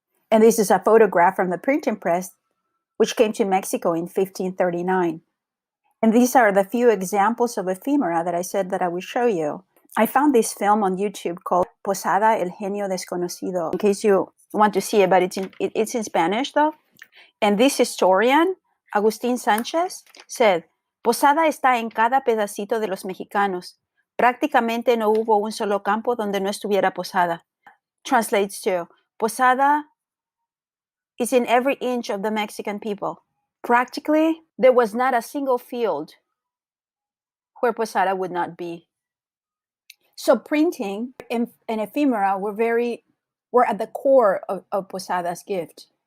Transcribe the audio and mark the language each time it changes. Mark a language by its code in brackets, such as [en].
[en] And this is a photograph from the printing press, which came to Mexico in 1539. And these are the few examples of ephemera that I said that I would show you. I found this film on YouTube called Posada, el genio desconocido, in case you want to see it, but it's in Spanish though. And this historian, Agustín Sánchez, said, [es] Posada está en cada pedacito de los mexicanos. Prácticamente no hubo un solo campo donde no estuviera Posada. [en] Translates to, Posada is in every inch of the Mexican people. Practically, there was not a single field where Posada would not be. So printing and ephemera were at the core of Posada's gift.